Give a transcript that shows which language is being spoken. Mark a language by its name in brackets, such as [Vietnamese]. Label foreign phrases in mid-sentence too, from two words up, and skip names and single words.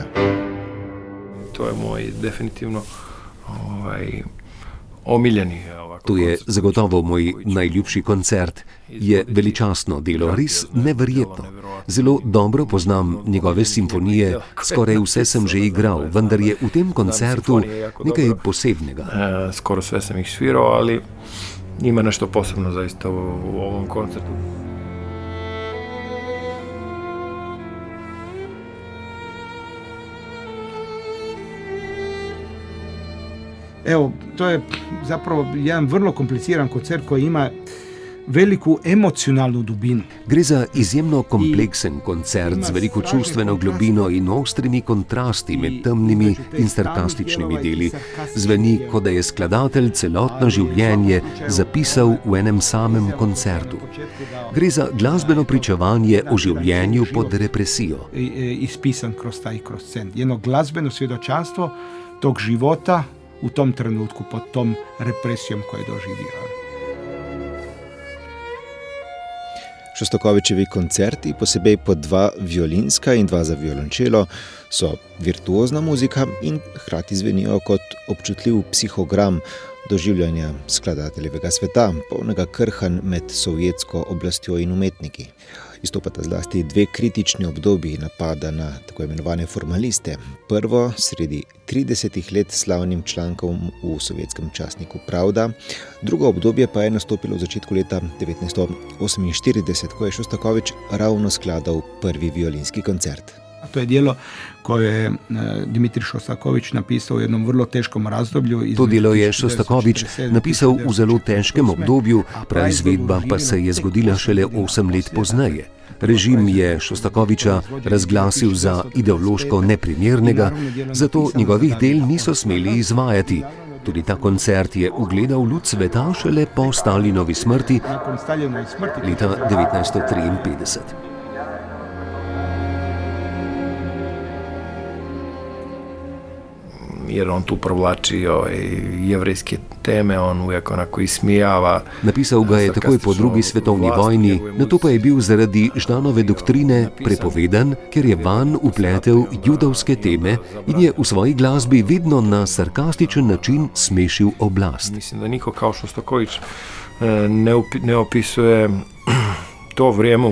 [Croatian] To je moj definitivno omiljeni. [Slovenian] To je zagotovo moj najljubši koncert. Je veličastno delo, res neverjetno. Zelo dobro poznam njegove simfonije, skoraj vse sem že igral, vendar je v tem koncertu nekaj posebnega. [Croatian] Skoro sve sam ih svirao, ali ima nešto posebno zaista u ovom koncertu. Evo, to je zapravo jedan vrlo kompliciran koncert koji ima veliku emocionalnu dubinu. [Slovenian] Gre za izjemno kompleksen koncert z veliko čustveno globino in ostrimi kontrasti med temnimi in sarkastičnimi deli. Zveni, kot da je skladatelj celotno življenje zapisal v enem samem koncertu. Gre za glasbeno pričevanje o življenju pod represijo. [Croatian] Ispisan kroz taj scen. Jedno glazbeno svjedočanstvo tog života u tom trenutku, pod tom represijom koju je doživio. [Slovenian] Šostakovičevi koncerti, posebej po 2 violinska in 2 za violončelo, so virtuozna muzika in hkrati zvenijo kot občutljiv psihogram doživljanja skladateljevega sveta, polnega krhanj med sovjetsko oblastjo in umetniki. Izstopata zlasti 2 kritični obdobji napada na tako imenovane formaliste. Prvo sredi 30 let slavnim člankom v sovjetskem časniku Pravda, drugo obdobje pa je nastopilo v začetku leta 1948, ko je Šostakovič ravno skladal prvi violinski koncert. [Croatian] To je djelo koje je Dimitrij Šostakovič napisal v jednom vrlo teškom razdoblju. [Slovenian] To delo je Šostakovič napisal v zelo težkem obdobju, praizvedba pa se je zgodila šele 8 let pozneje. Režim je Šostakoviča razglasil za ideološko neprimernega, zato njegovih del niso smeli izvajati. Tudi ta koncert je ugledal luč sveta šele po Stalinovi smrti leta 1953. [Croatian] Jer on tu provlači jevrejske teme, on uvijek onako ismijava. [Slovenian] Napisal ga je takoj po drugi svetovni vojni, nato pa je bil zaradi Ždanove doktrine prepovedan, ker je vanj vpletel judovske teme in je v svoji glasbi vedno na sarkastičen način smešil oblast. [Croatian] Mislim, da niko kao Šostakovič ne opisuje to vrijeme.